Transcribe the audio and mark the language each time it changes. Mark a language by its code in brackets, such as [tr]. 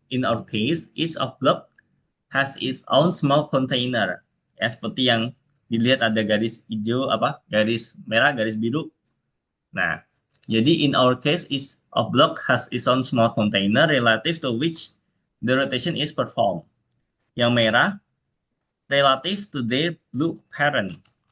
[en] In our case, each of block has its own small container. [id] Ya, seperti yang dilihat ada garis hijau, apa, garis merah, garis biru. Nah, jadi [en] in our case, each of block has its own small container relative to which the rotation is performed. [id] Yang merah [en] relative to their blue parent.